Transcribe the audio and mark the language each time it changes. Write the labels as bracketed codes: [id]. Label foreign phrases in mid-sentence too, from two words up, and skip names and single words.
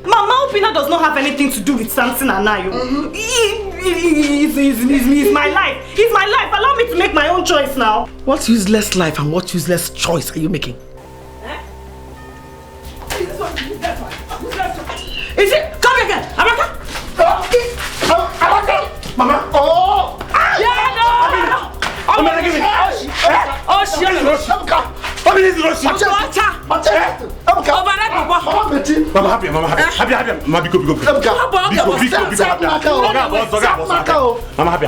[en] Mama, Obinna does not have anything to do with Samson and I. It's my life. It's my life. Allow me to make my own choice now. What useless life and what useless choice are you making? Is it? Come again, Amaka? Amaka! Mama! Oh! Yeah, no! Amaka, give me! Oh, shit! Mama happy. Mama biko. Mama happy.